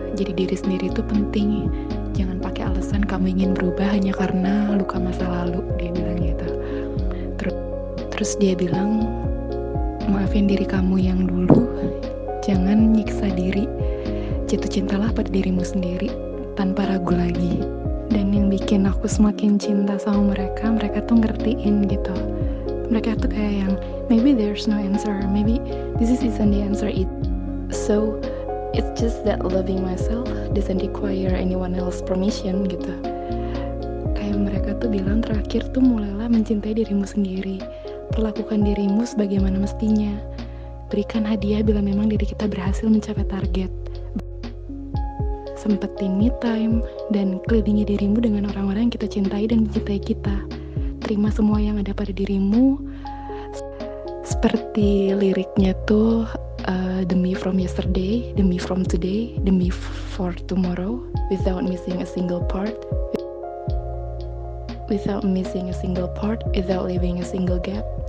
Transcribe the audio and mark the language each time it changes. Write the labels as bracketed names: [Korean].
[Indonesian] Jadi diri sendiri itu penting. Jangan pakai alasan kamu ingin berubah hanya karena luka masa lalu, dia bilang gitu. Terus dia bilang, maafin diri kamu yang dulu, jangan nyiksa diri, jatuh cintalah pada dirimu sendiri tanpa ragu lagi. Dan yang bikin aku semakin cinta sama mereka tuh ngertiin gitu. Mereka tuh kayak yang, [English] maybe there's no answer, maybe this isn't the answer. So it's just that loving myself doesn't require anyone else permission gitu. [Indonesian] Kayak mereka tuh bilang terakhir tuh mulailah mencintai dirimu sendiri. Perlakukan dirimu sebagaimana mestinya. Berikan hadiah bila memang diri kita berhasil mencapai target. Sempetin me time dan kelilingi dirimu dengan orang-orang yang kita cintai dan mencintai kita. Terima semua yang ada pada dirimu. Seperti liriknya tuh, [English] the me from yesterday, the me from today, the me for tomorrow, without missing a single part, without leaving a single gap.